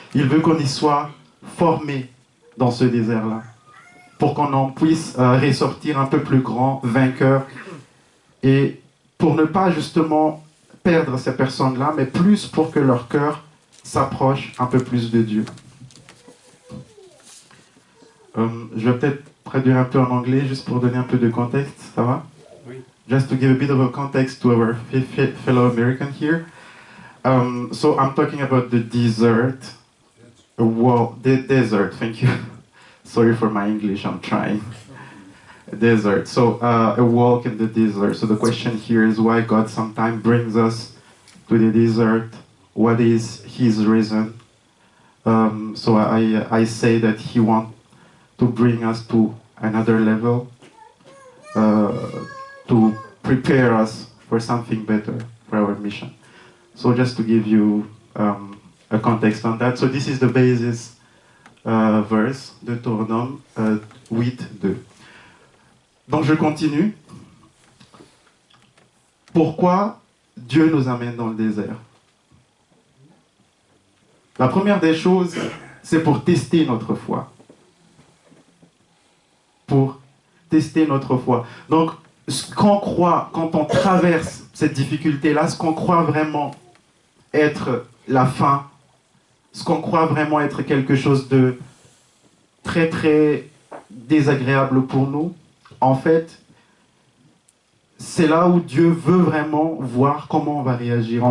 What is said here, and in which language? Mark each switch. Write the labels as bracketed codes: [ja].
[fr] Il veut qu'on y soit formé dans ce désert-là, pour qu'on en puisse ressortir un peu plus grand, vainqueur, et pour ne pas justement perdre ces personnes-là, mais plus pour que leur cœur s'approche un peu plus de Dieu. Je vais peut-être traduire un peu en anglais, juste pour donner un peu de contexte, ça va? Oui. [en] Just to give a bit of a context to our fellow American here. So I'm talking about the desert. Well, the desert, thank you. Sorry for my English, I'm trying. Desert, so a walk in the desert. So the question here is why God sometimes brings us to the desert. What is His reason? So I say that he wants to bring us to another level, to prepare us for something better, for our mission. So just to give you a context on that. So this is the basis verse, Deutéronome 8:2. [fr] Donc je continue. Pourquoi Dieu nous amène dans le désert? La première des choses, c'est pour tester notre foi. Pour tester notre foi. Donc, ce qu'on croit, quand on traverse cette difficulté-là, ce qu'on croit vraiment être la fin, ce qu'on croit vraiment être quelque chose de très, très désagréable pour nous, en fait, c'est là où Dieu veut vraiment voir comment on va réagir.